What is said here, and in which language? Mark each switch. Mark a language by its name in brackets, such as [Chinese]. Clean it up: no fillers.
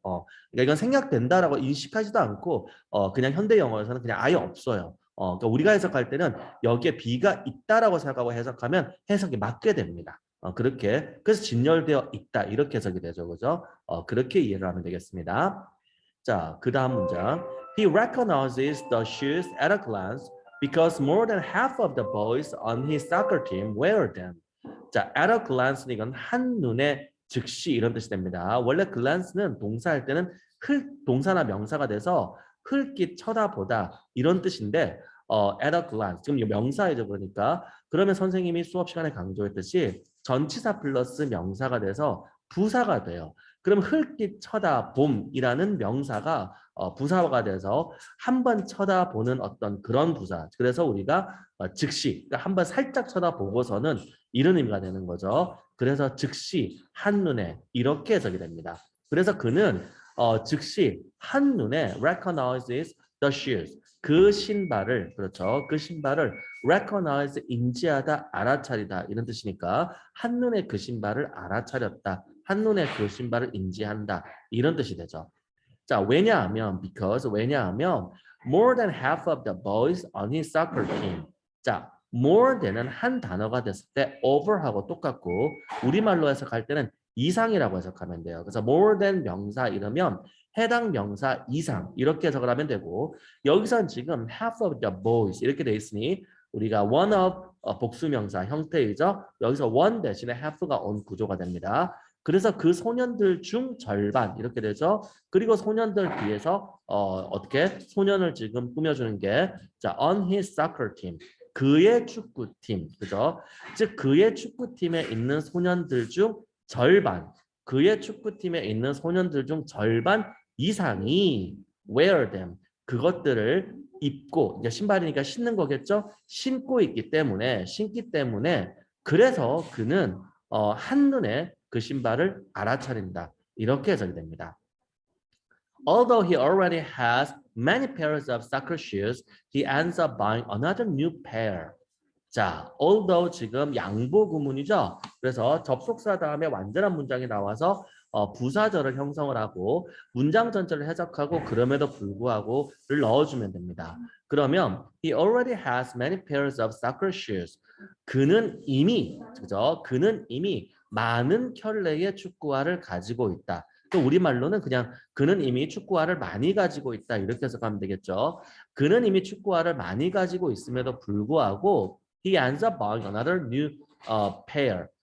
[Korean] 그러니까 이건 생략된다라고 인식하지도 않고 그냥 현대 영어에서는 그냥 아예 없어요. 그러니까 우리가 해석할 때는 여기에 비가 있다라고 생각하고 해석하면 해석이 맞게 됩니다. 그렇게 그래서 진열되어 있다 이렇게 해석이 되죠, 그죠? 그렇게 이해를 하면 되겠습니다. 자, 그 다음 문장. [English] He recognizes the shoes at a glance because more than half of the boys on his soccer team wear them. [Korean] 자, at a glance는 이건 한눈에 즉시 이런 뜻이 됩니다. 원래 glance는 동사할 때는 동사나 명사가 돼서 흘낏 쳐다보다 이런 뜻인데 at a glance 지금 이 명사이죠. 그러니까 그러면 선생님이 수업 시간에 강조했듯이 전치사 플러스 명사가 돼서 부사가 돼요. 그럼 흘낏 쳐다봄이라는 명사가 부사가 돼서 한번 쳐다보는 어떤 그런 부사. 그래서 우리가 즉시 그러니까 한번 살짝 쳐다보고서는 이런 의미가 되는 거죠. 그래서 즉시 한눈에 이렇게 해석이 됩니다. 그래서 그는 즉시 한눈에 [English] recognizes the shoes [Korean] 그 신발을 그렇죠. 그 신발을 recognize 인지하다 알아차리다 이런 뜻이니까 한눈에 그 신발을 알아차렸다. 한눈에 그 신발을 인지한다. 이런 뜻이 되죠. 자, 왜냐하면 [English] because 왜냐하면 more than half of the boys on his soccer team. [Korean] 자, more than은 한 단어가 됐을 때 over하고 똑같고 우리말로 해석할 때는 이상이라고 해석하면 돼요. 그래서 more than 명사 이러면 해당 명사 이상 이렇게 해석을 하면 되고 여기선 지금 half of the boys 이렇게 돼 있으니 우리가 one of 복수명사 형태이죠. 여기서 one 대신에 half가 온 구조가 됩니다. 그래서 그 소년들 중 절반 이렇게 되죠. 그리고 소년들 뒤에서 어떻게 소년을 지금 꾸며주는 게 자, on his soccer team 그의 축구팀 그죠? 즉 그의 축구팀에 있는 소년들 중 절반 그의 축구팀에 있는 소년들 중 절반 이상이 wear them 그것들을 입고 이제 신발이니까 신는 거겠죠? 신기 때문에 그래서 그는 한눈에 그 신발을 알아차린다. 이렇게 해석이 됩니다. [English] Although he already has many pairs of soccer shoes, he ends up buying another new pair. [Korean] 자, although 지금 양보 구문이죠. 그래서 접속사 다음에 완전한 문장이 나와서 부사절을 형성을 하고 문장 전체를 해석하고 그럼에도 불구하고를 넣어주면 됩니다. [English] 그러면 he already has many pairs of soccer shoes. [Korean] 그는 이미 그죠? 그는 이미 많은 켤레의 축구화를 가지고 있다. 또 우리말로는 그냥 그는 이미 축구화를 많이 가지고 있다 이렇게 해석하면 되겠죠. 그는 이미 축구화를 많이 가지고 있음에도 불구하고 [English] he ends up buying another new pair.